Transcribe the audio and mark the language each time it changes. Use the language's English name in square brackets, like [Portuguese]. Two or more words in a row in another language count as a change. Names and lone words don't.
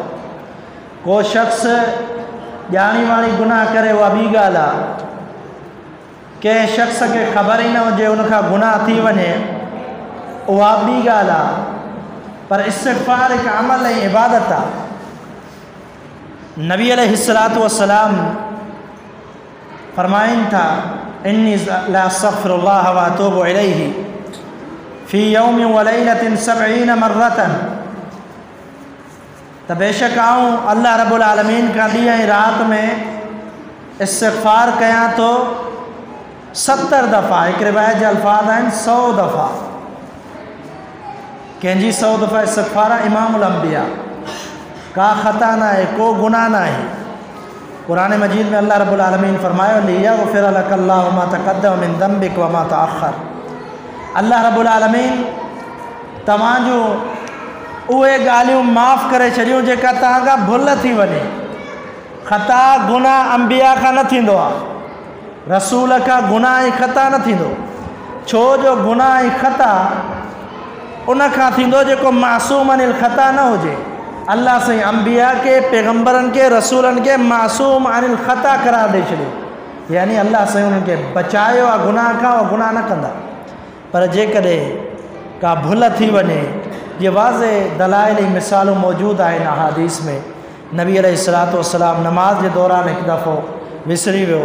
[Sindhi] को शख़्स ॼाणी वाणी गुनाह करे उहा ॿी ॻाल्हि आहे, कंहिं शख़्स खे ख़बर ई न हुजे उनखां गुनाह थी वञे उहा ॿी ॻाल्हि आहे। पर इस्तग़फ़ार हिकु अमल ऐं इबादत आहे। नबी [Arabic] عليه الصلاة والسلام [Sindhi] फरमाइनि था, [Arabic] إني لأستغفر الله وأتوب إليه في يوم وليلة 70 مرة. [Sindhi] त बेशक आऊं अल्लाह रब्बुल आलमीन खां ॾींहं ऐं राति में इस्तग़फ़ार कयां थो 70 दफ़ा। हिकु रिवायत जा अल्फाज़ आहिनि 100 दफ़ा। कंहिंजी 100 दफ़ा इस्तग़फ़ार आहे। इमामुल अंबिया, का ख़ता न आहे, को गुनाह न आहे। क़ुरान मजीद में अल्लाह रब्बुल आलमीन फरमायो, [Arabic] ليغفر لك الله ما تقدم من ذنبك وما تأخر. [Sindhi] अल्लाह रब्बुल आलमीन तव्हांजूं उहे ॻाल्हियूं माफ़ करे छॾियूं जेका तव्हां खां भुल थी वञे। ख़ता गुनाह अंबिया खां न थींदो आहे, रसूल खां गुनाह ऐं ख़ता न थींदो। छो जो गुनाह ऐं ख़ता उन खां थींदो जेको मासूम [Arabic] عن الخطأ [Sindhi] न हुजे। अल्लाह साईं अंबिया के, पैगम्बरनि के, रसूलनि के मासूम [Arabic] عن الخطأ [Sindhi] करार ॾेई छॾियो, यानी अल्लाह साईं उन्हनि खे बचायो आहे गुनाह खां, उहे गुनाह न कंदा। पर जेकॾहिं का भुल थी वञे, ये वाज़े दलाइल ऐं मिसालूं मौजूदु आहिनि अहादीस में। नबी [Arabic] عليه الصلاة والسلام [Sindhi] नमाज़ जे दौरान हिकु दफ़ो विसरी वियो।